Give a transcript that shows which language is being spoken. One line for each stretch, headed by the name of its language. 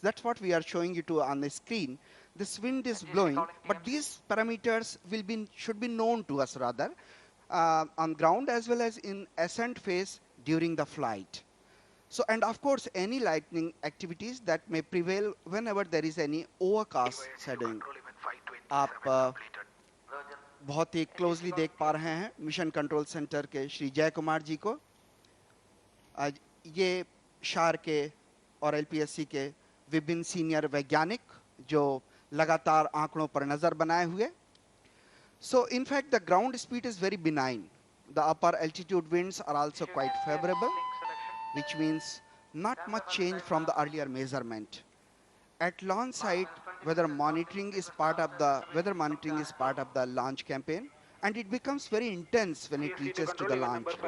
English: That's what we are showing you to on the screen. This wind is blowing, but these parameters should be known to us rather on ground as well as in ascent phase during the flight. So, and of course any lightning activities that may prevail whenever there is any overcast shadowing.
Hindi: आप बहुत ही closely देख पा रहे हैं mission control centre के श्री जय कुमार जी को। आज ये शार के और LPSC के विभिन्न सीनियर वैज्ञानिक जो लगातार आंकड़ों पर नजर बनाए हुए।
English: So in fact the ground speed is very benign. The upper altitude winds are also quite favorable, which means not much change from the earlier measurement. At launch site, weather monitoring is part of the launch campaign, and it becomes very intense when it reaches to the launch.